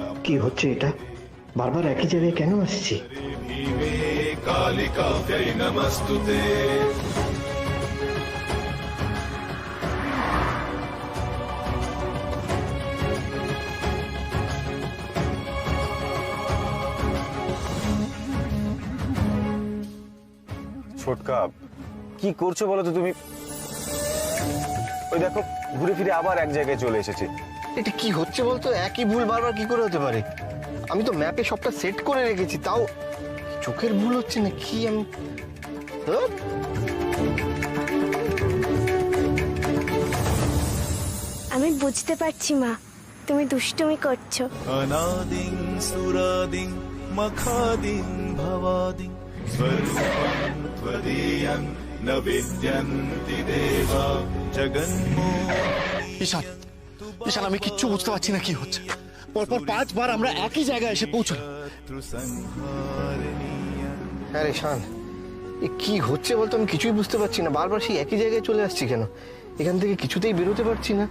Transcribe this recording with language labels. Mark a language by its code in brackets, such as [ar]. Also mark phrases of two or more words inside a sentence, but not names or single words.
[bn] কি হচ্ছে এটা? বারবার একই জায়গায় কেন আসছি? [sa] भीमे कालिकाव्यै नमस्तुते। [bn] ছোটকা, কি করছো বলো তো তুমি? ওই দেখো, ঘুরে ফিরে আবার এক জায়গায় চলে এসেছে। এটা কি হচ্ছে বলতো? একই ভুল বারবার কি করে হতে পারে? আমি তো ম্যাপে সবটা সেট করে রেখেছি, তাও চোখের ভুল হচ্ছে না কি? আমি আমি বুঝতে পারছি মা, তুমি দুষ্টুমি করছো। [sa] अनादिं सुरादिं मखादिं भवादिं स्वरूपं त्वदीयं न विद्यन्ति देवा जगन्मोहिनी। [bn] ঈশান, ঈশান, আমি কিচ্ছু বুঝতে পারছি না কি হচ্ছে। পরপর 5 বার আমরা একই জায়গায় এসে পৌঁছলাম। হ্যাঁ রে শান, এ কি হচ্ছে বলতো? আমি কিছুই বুঝতে পারছি না, বারবার সেই একই জায়গায় চলে আসছি কেন? এখান থেকে কিছুতেই বেরোতে পারছি না।